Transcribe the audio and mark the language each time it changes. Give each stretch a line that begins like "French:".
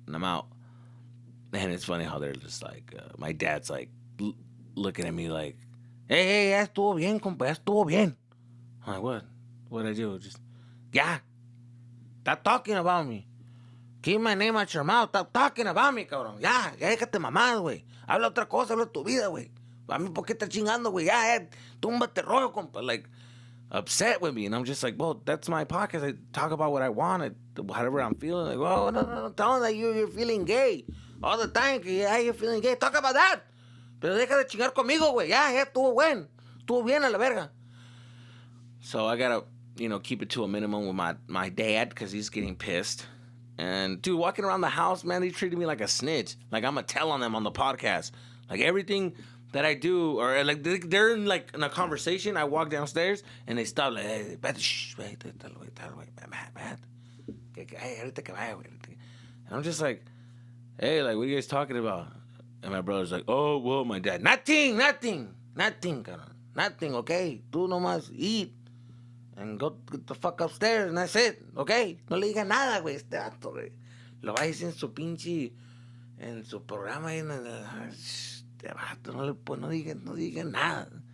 English: And I'm out. And it's funny how they're just like, my dad's like looking at me like, hey,
Spanish: ya estuvo bien, compa, ya estuvo bien.
English: I'm like, what? What'd I do? Just, yeah. Stop talking about me. Keep my name out your mouth. Stop talking about me, cabrón.
Spanish: Ya déjate mamado, güey. Habla otra cosa, habla tu vida, güey. A mí, ¿por qué estás chingando, güey? Ya, túmbate rollo, compa.
English: Like, upset with me. And I'm just like, well, that's my podcast. I talk about what I want, whatever I'm feeling. Like, well, no. Tell them that you're feeling gay all the time.
Spanish: Que ya,
English: you're feeling gay. Talk about that.
Spanish: Pero deja de chingar conmigo, güey. Ya, estuvo bueno. Estuvo bien a la verga.
English: So I gotta, keep it to a minimum with my dad because he's getting pissed. And, dude, walking around the house, man, they treated me like a snitch. Like, I'm going to tell on them on the podcast. Like, everything that I do, or, like, they're in a conversation. I walk downstairs, and they stop, like, hey, shh, wait, Matt. And I'm just like, hey, like, what are you guys talking about? And my brother's like, oh, well, my dad, nothing, cabrón. Nothing, okay?
Spanish: Tú nomás
English: eat. And go get the fuck upstairs, and that's it, okay?
Spanish: No le diga nada, güey, este vato, güey. Lo va a decir en su pinche, en su programa, este vato, no diga nada.